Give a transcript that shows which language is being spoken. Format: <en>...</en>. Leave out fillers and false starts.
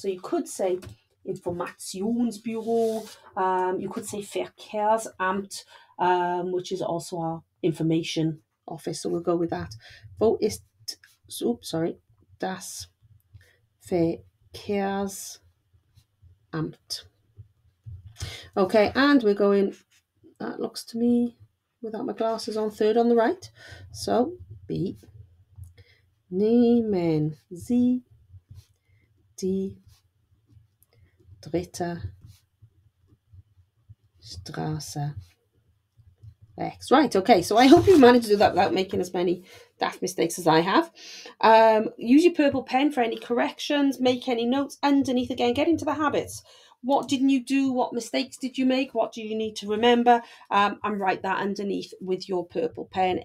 <en>So you could say Informationsbüro, you could say Verkehrsamt, which is also our information office. So we'll go with that.</en> <de>Wo ist, das Verkehrsamt.</de> <en>Okay, and we're going, that looks to me, without my glasses on, 3rd on the right. So, B.</en> <de>Nehmen Sie die dritte Straße rechts.</de> <en>Right, okay, so I hope you managed to do that without making as many daft mistakes as I have. Use your purple pen for any corrections, make any notes underneath. Again, get into the habits. What didn't you do? What mistakes did you make? What do you need to remember? And write that underneath with your purple pen.</en>